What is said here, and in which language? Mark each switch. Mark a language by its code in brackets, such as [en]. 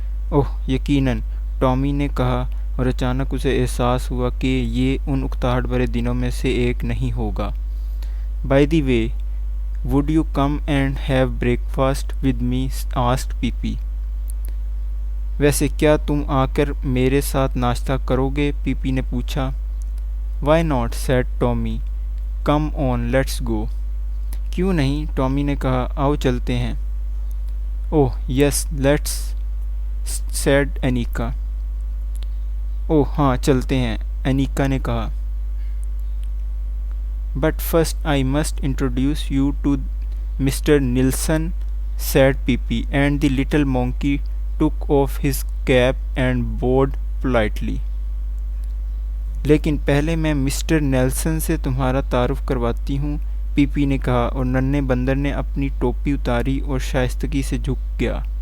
[ur] اوہ یقیناً، ٹامی نے کہا اور اچانک اسے احساس ہوا کہ یہ ان اکتاہٹ بھرے دنوں میں سے ایک نہیں ہوگا. [en] By the way, would you come and have breakfast with me? asked Pippi. [ur] ویسے کیا تم آ کر میرے ساتھ ناشتہ کرو گے؟ پیپی نے پوچھا. [en] Why not? said Tommy. Come on, let's go. [ur] کیوں نہیں؟ ٹامی نے کہا، آؤ چلتے ہیں. [en] Oh, yes, let's, said Anika. [ur] اوہ ہاں چلتے ہیں، انیکا نے کہا. [en] But first I must introduce you to Mr. Nilsson, said Pippi, and the little monkey took off his cap and bowed politely. [ur] لیکن پہلے میں مسٹر نیلسن سے تمہارا تعارف کرواتی ہوں، پی پی نے کہا، اور ننھے بندر نے اپنی ٹوپی اتاری اور شائستگی سے جھک گیا.